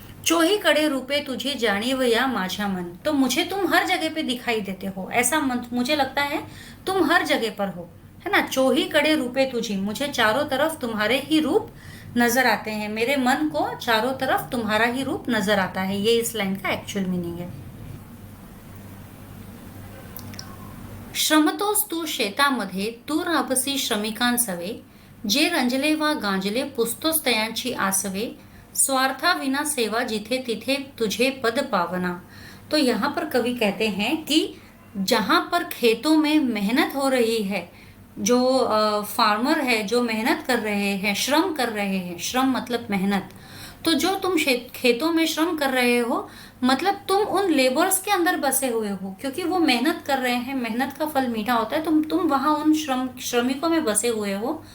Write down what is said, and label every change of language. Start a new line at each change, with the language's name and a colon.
Marathi: चोही कड़े रूपे तुझे जाणीव या माझ्या मन,
Hindi: तो मुझे तुम हर जगह पे दिखाई देते हो, ऐसा मुझे लगता है तुम हर जगह पर हो, है ना।
Marathi: चोही कड़े रूपे तुझी,
Hindi: मुझे चारों तरफ तुम्हारे ही रूप नजर आते हैं, मेरे मन को चारों तरफ तुम्हारा ही रूप नजर आता है। ये इस लाइन का एक्चुअल मीनिंग है।
Marathi: श्रमतोस तू शेतामध्ये, तू राबसी श्रमिकांसवे, जे रंजले वा गांजले पुसतोस तयांची आसवे, स्वार्था विना सेवा जिथे तिथे तुझे पद पावना।
Hindi: तो यहाँ पर कवि कहते हैं कि जहाँ पर खेतों में मेहनत हो रही है, जो फार्मर है, जो मेहनत कर रहे हैं, श्रम कर रहे हैं, श्रम मतलब मेहनत, तो जो तुम खेतों में श्रम कर रहे हो मतलब तुम उन लेबर्स के अंदर बसे हुए हो, क्योंकि वो मेहनत कर रहे हैं, मेहनत का फल मीठा होता है, तुम वहां उन श्रमिकों में बसे हुए हो।